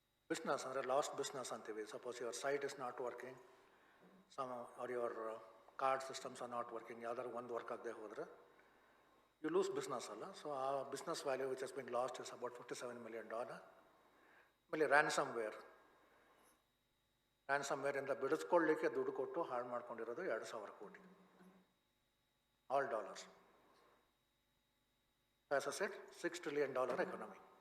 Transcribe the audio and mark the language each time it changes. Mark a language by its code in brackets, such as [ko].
[en] Business, lost business ಅಂತೀವಿ. Suppose your site is not working, or your card systems are not working, [kn] ಯಾವ್ದಾದ್ರು ಒಂದು work ಆಗದೆ ಹೋದರೆ [en] you lose business ಅಲ್ಲ. So ಆ business value which has been lost is about $57 million. [kn] ಆಮೇಲೆ ransomware ಇಂದ ಬಿಡಿಸ್ಕೊಳ್ಳಿಕ್ಕೆ ದುಡ್ಡು ಕೊಟ್ಟು ಹಾಳು ಮಾಡ್ಕೊಂಡಿರೋದು 2,000 ಕೋಟಿ. [en] All dollars. As I said, $6 trillion economy.